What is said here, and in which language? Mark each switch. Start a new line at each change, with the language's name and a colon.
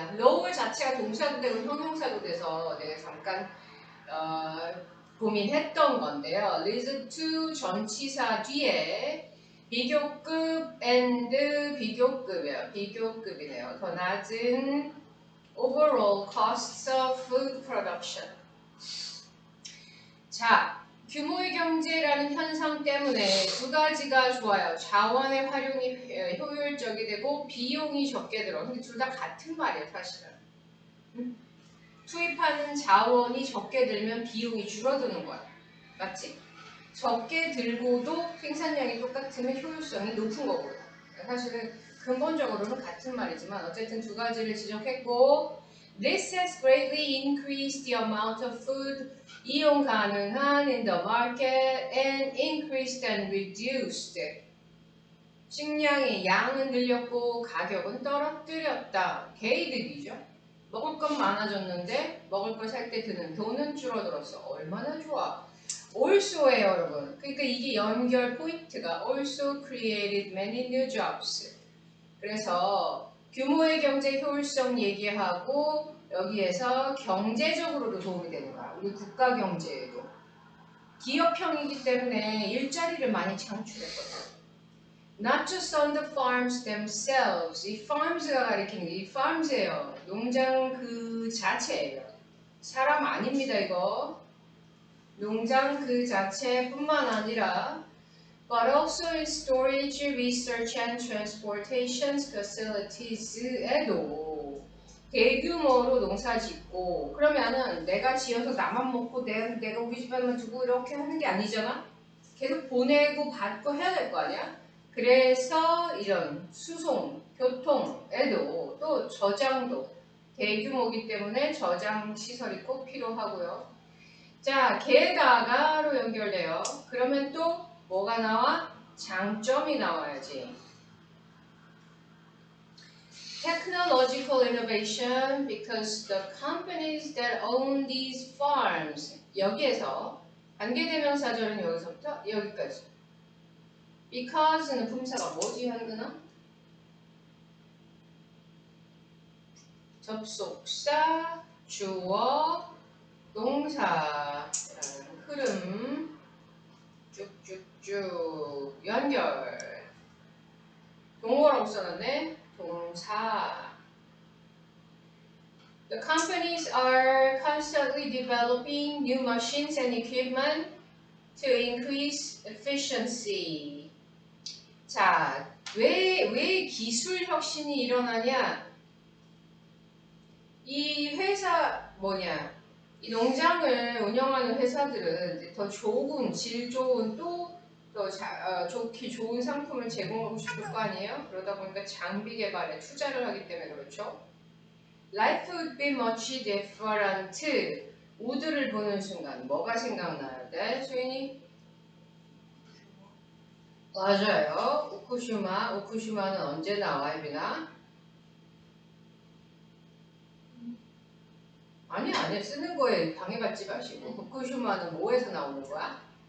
Korean: lower 자체가 동사도 되고 형용사도 돼서 내가 잠깐 고민했던 건데요. leads to 전치사 뒤에 비교급 and 비교급이에요. 비교급이네요. 더 낮은
English: overall costs of food production.
Korean: 자, 규모의 경제라는 현상 때문에 두 가지가 좋아요. 자원의 활용이 효율적이 되고 비용이 적게 들어. 근데 둘 다 같은 말이에요, 사실은. 투입하는 자원이 적게 들면 비용이 줄어드는 거야. 맞지? 적게 들고도 생산량이 똑같으면 효율성이 높은 거고요. 사실은 근본적으로는 같은 말이지만 어쨌든 두 가지를 지적했고
English: This has greatly increased the amount of food
Korean: 이용 가능한
English: in the market and increased and reduced.
Korean: 식량의 양은 늘렸고 가격은 떨어뜨렸다. 개이득이죠. 먹을 건 많아졌는데 먹을 걸 살 때 드는 돈은 줄어들었어. 얼마나 좋아. also예요, 여러분. 그러니까 이게 연결 포인트가
English: also created many new jobs.
Korean: 그래서 규모의 경제 효율성 얘기하고 여기에서 경제적으로도 도움이 되는 거야. 우리 국가 경제에도. 기업형이기 때문에 일자리를 많이 창출했거든.
English: Not just on the farms themselves.
Korean: 이 farms가 가리키는 게 이 farms예요. 농장 그 자체예요. 사람 아닙니다, 이거. 농장 그 자체뿐만 아니라
English: but also in storage, research and transportation facilities
Korean: 에도 대규모로 농사 짓고 그러면은 내가 지어서 나만 먹고 내가 우리 집안만 두고 이렇게 하는 게 아니잖아? 계속 보내고 받고 해야 될 거 아니야? 그래서 이런 수송, 교통에도 또 저장도 대규모이기 때문에 저장 시설이 꼭 필요하고요. 자, 게다가로 연결돼요. 그러면 또 뭐가 나와? 장점이 나와야지.
English: Technological innovation because the companies that own these farms
Korean: 여기에서 관계대명사절은 여기서부터 여기까지. Because는 품사가 뭐지, 현근아? 접속사, 주어, 동사라는 흐름 쭉쭉쭉 연결. 동어라고 써놨네. 동사.
English: The companies are constantly developing new machines and equipment to increase efficiency.
Korean: 자, 왜 기술 혁신이 일어나냐? 이 회사 이 농장을 운영하는 회사들은 더 좋은, 질 좋은 또 더 좋기 좋은 상품을 제공하고 싶을 거 아니에요? 그러다 보니까 장비 개발에 투자를 하기 때문에 그렇죠.
English: Life would be much different.
Korean: 우드를 보는 순간 뭐가 생각나야 돼? 수인이? 맞아요. 우쿠슈마는 언제 나와, 혜빈아? 아니야. 쓰는 거에 방해받지 마시고. 후쿠시마는 뭐에서 나오는 거야?